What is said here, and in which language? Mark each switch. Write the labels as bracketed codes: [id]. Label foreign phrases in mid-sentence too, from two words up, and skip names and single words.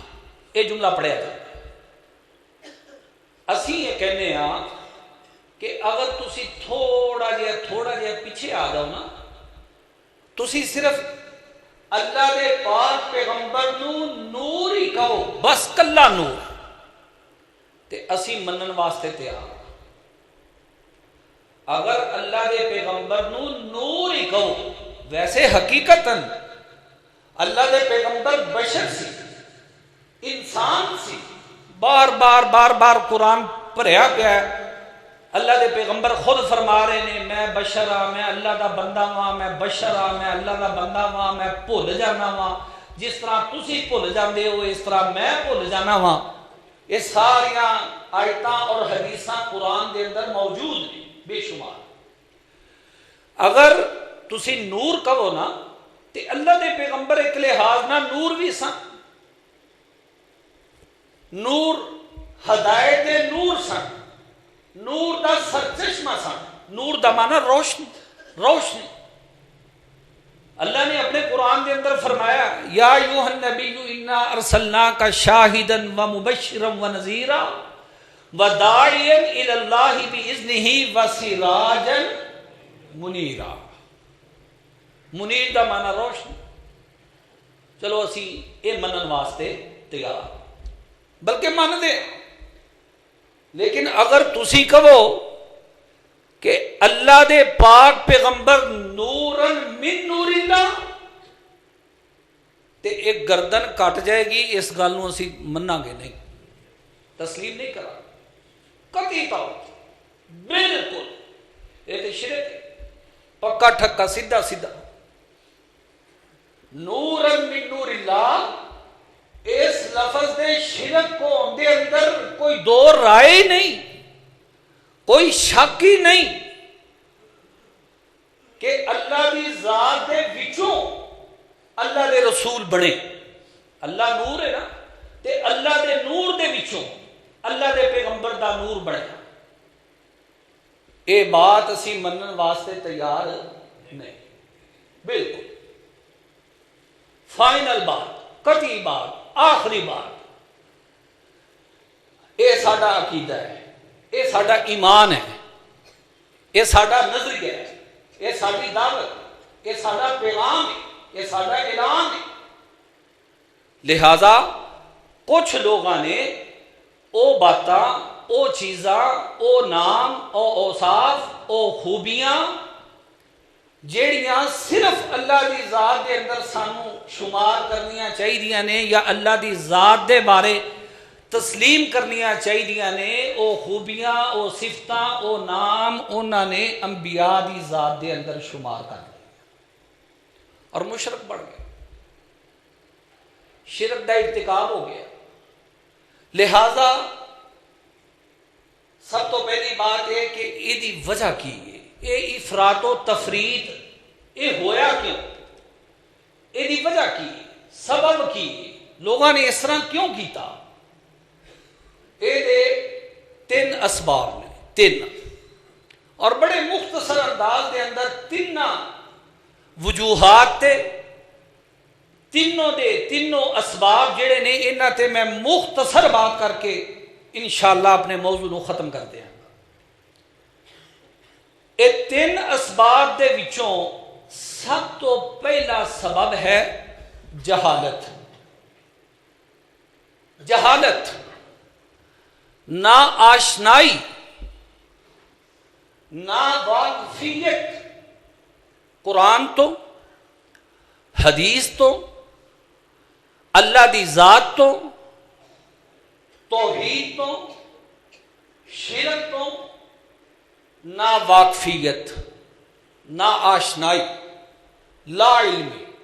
[pa] یہ جملہ پڑھیا جائے۔ اسی یہ کہنے ہاں کہ اگر تسی تھوڑا جہا پیچھے آ جاؤ نا، تسی صرف اللہ دے پاک پیغمبر نو نور ہی کہو، بس کلا نور، تے اسی منن واسطے تیار۔ اگر اللہ دے پیغمبر نو نور ہی کہو، ویسے حقیقتاً اللہ دے پیغمبر بشر سی، انسان سی، بار بار قرآن پڑھیا پیا ہے۔ اللہ دے پیغمبر خود فرما رہے ہیں، میں بشر ہاں، میں اللہ دا بندہ ہاں، میں بشر ہاں، میں اللہ دا بندہ ہاں، میں بھول جانا ہاں، جس طرح تسی بھول جاندے ہو اس طرح میں بھول جانا ہاں۔ یہ ساریاں آیتاں اور حدیثاں قرآن دے اندر موجود ہیں بے شمار۔ اگر تسی نور کہو نا تے اللہ دے پیغمبر ایک لحاظ نہ نور بھی سن، نور ہدایت دے نور سن، نور دا سرچشمہ سن۔ نور دا معنی روشنی، روشنی۔ اللہ نے اپنے قرآن دے اندر فرمایا، [ar] یا ایھا النبی انا ارسلناک شاہدا ومبشرا ونذیرا وداعیا الی اللہ باذنہ وسراجا منیرا۔ [pa] منیر دا معنی روشنی۔ چلو اسی یہ منن واسطے تیار، بلکہ من دے۔ لیکن اگر تسی کہو کہ اللہ دے پاک پیغمبر [ar] نورن من نور اللہ، [pa] تے ایک گردن کٹ جائے گی، اس گل نو اسی مناں گے نہیں، تسلیم نہیں کرا قطعی طور بالکل۔ یہ تے شرک ہے، پکا ٹھکا سیدھا سیدھا۔ [ar] نورن من نور اللہ، [pa] اس لفظ دے شرک کو اندے اندر کوئی دو رائے نہیں، کوئی شک ہی نہیں کہ اللہ دی ذات دے وچوں اللہ دے رسول بنے۔ اللہ نور ہے نا، تے اللہ دے نور دے وچوں اللہ دے پیغمبر دا نور بنے۔ اے بات اسی منن واسطے تیار نہیں، بالکل فائنل بات، قطعی بات، آخری بات۔ یہ ساڈا عقیدہ ہے، یہ ساڈا ایمان ہے، یہ ساڈا نظریہ ہے، یہ ساڈی دعوت، یہ ساڈا پیغام ہے، یہ ساڈا اعلان ہے۔ لہذا کچھ لوگوں نے او باتاں، او چیزاں، او نام، او اوصاف، او خوبیاں جیڑیاں صرف اللہ دی ذات دے اندر سانو شمار کرنیاں چاہیدیاں نے، یا اللہ دی ذات دے بارے تسلیم کرنیاں چاہیدیاں نے، او خوبیاں، او صفتاں، او نام انہاں نے انبیاء دی ذات دے اندر شمار کر دیا۔ [ur] اور مشرک بن گئے، شرک کا ارتکاب ہو گیا۔ [pa] لہذا سب تو پہلی بات ہے کہ یہ وجہ کی ہے، یہ افراط و تفریط یہ ہویا کیوں، یہ وجہ کی سبب کی لوگوں نے اس طرح کیوں کیتا؟ یہ تین اسباب نے، تین، اور بڑے مختصر انداز دے اندر تین وجوہات تے تینوں اسباب جڑے نے انہاں تے میں مختصر بات کر کے انشاءاللہ اپنے موضوع نو ختم کر دیا۔ یہ تین اسباب دے وچوں سب تو پہلا سبب ہے جہالت۔ جہالت، نا آشنائی، نا واقفیت قرآن تو، حدیث تو، اللہ دی ذات تو، توحید تو، شرک تو، نا واقفیت، نا آشنائی، لا علمی۔